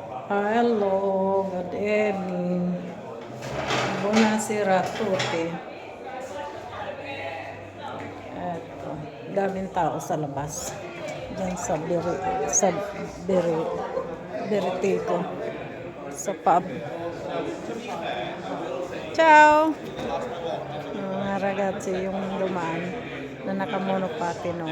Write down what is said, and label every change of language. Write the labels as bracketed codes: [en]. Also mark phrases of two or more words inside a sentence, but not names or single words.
[en] Hello, good evening. [it] Buonasera a tutti. [tl] Eto, daming tao sa labas. Diyan sa Beritico. Sa pub. Ciao! Mga ragazzi, yung dumaan na nakamonopati, no?